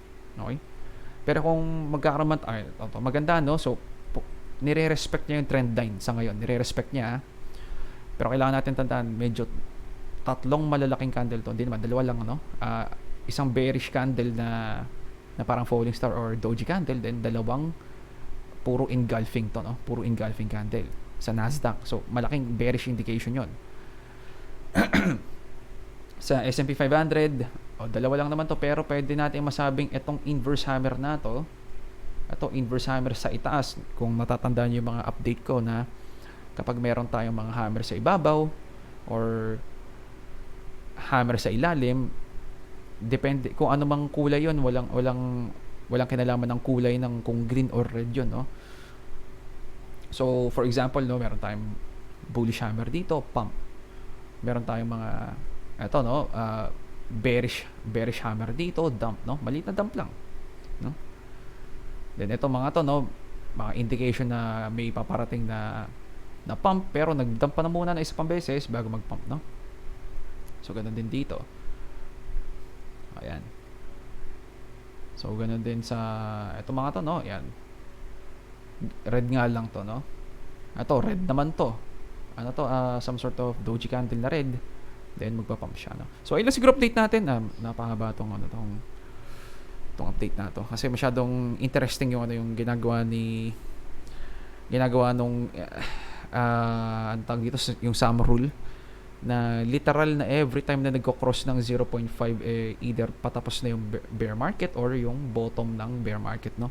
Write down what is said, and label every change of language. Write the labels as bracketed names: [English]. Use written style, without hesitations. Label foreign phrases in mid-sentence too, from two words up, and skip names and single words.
[Filipino] Okay? Pero kung magkakaroon maganda, no? So nire-respect niya yung [English] trend line [Filipino] sa ngayon. Nire-respect niya. Pero kailangan natin tandaan, medyo tatlong malalaking candle to. Hindi naman, dalawa lang, ano? Isang [English] bearish candle [Filipino] na parang [English] falling star or doji candle, [Filipino] then dalawang puro engulfing to, no? Puro [English] engulfing candle [Filipino] sa Nasdaq. So, malaking [English] bearish indication [Filipino] yon. Sa S&P 500, dalawa lang naman to, pero pwede natin masabing itong [English] inverse hammer [Filipino] na to, ito [English] inverse hammer [Filipino] sa itaas. Kung natatandaan niyo yung mga update ko na kapag meron tayong mga hammer sa ibabaw or hammer sa ilalim, depende kung ano mang kulay yon, walang kinalaman ng kulay ng kung [English] green or red [Filipino] yon, no? [English] So for example, [Filipino] no, meron tayong [English] bullish hammer [Filipino] dito, pump. Meron tayong mga eto, no, [English] bearish hammer [Filipino] dito, dump, no? Maliit na dump lang, no? Then ito mga to, no, mga indication na may paparating na pump, pero nag-dump pa na muna na isa pang beses bago mag-pump, no? So ganun din dito. Ayan. So ganun din sa ito mga to, no? Ayan. Red nga lang to, no? Ito red naman to. Ano to? [English] Some sort of doji candle [Filipino] na red. Then magpa-pump siya, no? So ayun lang siguro update natin. Napahaba tong tong update na to kasi masyadong interesting yung yung ginagawa nung ang tawag dito, yung [English] summer rule, [Filipino] na literal na [English] every time [Filipino] na nagko-cross ng 0.5, either patapos na yung [English] bear market [Filipino] or yung bottom ng [English] bear market, [Filipino] no?